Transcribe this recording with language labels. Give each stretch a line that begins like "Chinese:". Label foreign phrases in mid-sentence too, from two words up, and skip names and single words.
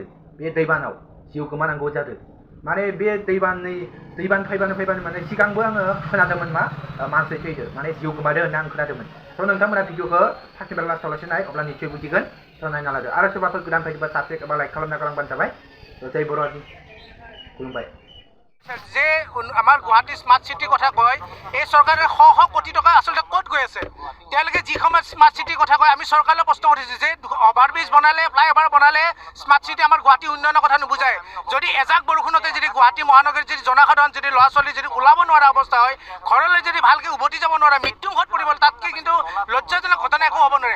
Bodo: बे दैबानाव जिउ गोमानांगौ जादों। माने बे दैबान फैबानो माने सिगांबो आङो खोनादोंमोन मानसि थैदो माने जिउ गोमादों होनना आं खोनादोंमोन। थ' नोंथांमोना भिडिअखौ फार्स्टनिफ्राय लास्टआव लासे नाय, अब्ला निसय बुजिगोन। थ' नायना लादो। आरो सोरबाफोर गोदान फैदोंबा साबस्क्राइब एबा लाइक खालामना गालांबानो जाबाय। जय बर'नि खुलुमबाय।
Assamese: যে আমাৰ গুৱাহাটী স্মাৰ্ট চিটিৰ কথা কয়, এই চৰকাৰে শ শ কোটি টকা আচলতে ক'ত গৈ আছে? তেওঁলোকে যি সময়ত স্মাৰ্ট চিটিৰ কথা কয়, আমি চৰকাৰলৈ প্ৰশ্ন কৰিছোঁ যে অভাৰব্ৰিজ বনালে, ফ্লাইঅভাৰ বনালে
English: smart city
Assamese: আমাৰ গুৱাহাটী উন্নয়নৰ কথা নুবুজায়। যদি এজাক বৰষুণতে যদি গুৱাহাটী মহানগৰীত যদি জনসাধাৰণ যদি ল'ৰা ছোৱালী যদি ওলাব নোৱাৰা অৱস্থা হয়, ঘৰলৈ যদি ভালকৈ উভতি যাব নোৱাৰে, মৃত্যুমুখত পৰিব, তাতকৈ কিন্তু লজ্জাজনক ঘটনা একো হ'ব নোৱাৰে।